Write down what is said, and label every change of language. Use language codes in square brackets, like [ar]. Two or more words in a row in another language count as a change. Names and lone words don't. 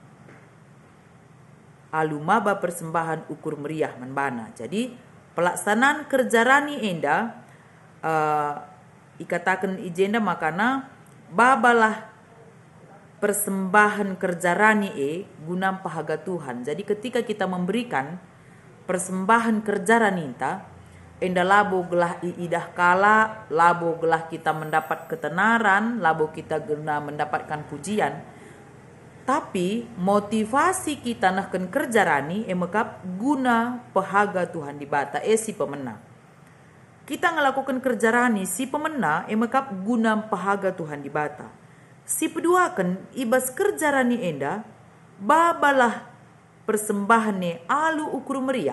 [btx] Alumaba persembahan ukur meriah manbana. Jadi pelaksanaan kerja rani enda ikatakan ijenda makana babalah persembahan kerja rani guna pahaga Tuhan. [id] Jadi ketika kita memberikan persembahan [btx] kerja raninta enda labo gelah iidah kala, labo gelah [id] kita mendapat ketenaran, [btx] labo [id] kita guna mendapatkan pujian. [btx] Tapi motivasi kita nahkan kerja rani emekap guna pahaga Tuhan di bata si pemena. Kita ngelakukan kerja rani si pemena emekap guna pahaga Tuhan di bata. Si peduakan ibas kerja rani enda babalah persembahannya alu ukur meriah.